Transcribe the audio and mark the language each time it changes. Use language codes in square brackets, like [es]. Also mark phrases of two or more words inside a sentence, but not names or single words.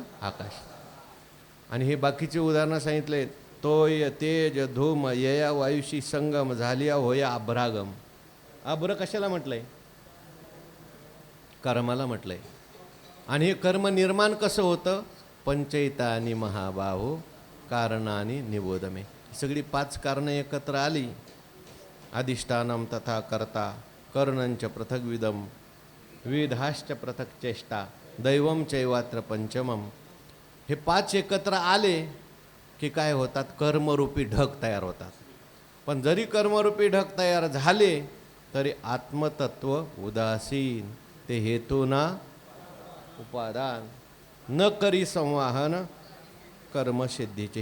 [mr] आकाश. आणि हे बाकीचे उदाहरणं सांगितले, तोय तेज धूम यया वायुशी संगम झालिया होया अभ्रागम. अभ्र कशाला म्हटलंय? कर्माला म्हटलंय. आणि हे कर्म निर्माण कसं होतं? [sa] पंचैतानी महाबाहो कारणानी निबोधमे. [mr] सगळी 5 कारणं एकत्र आली. [sa] अधिष्ठानम तथा कर्ता कर्णंच पृथग्विदम विधाश्च पृथक चेष्टा दैवम चैवात्र पंचमम. [mr] हे 5 एकत्र आले की काय होतात? कर्मरूपी ढग तयार होतात. पण जरी कर्मरूपी ढग तयार झाले तरी आत्मतत्व उदासीन. ते हेतू ना उपादान न करी संवाहन कर्मसिद्धीचे.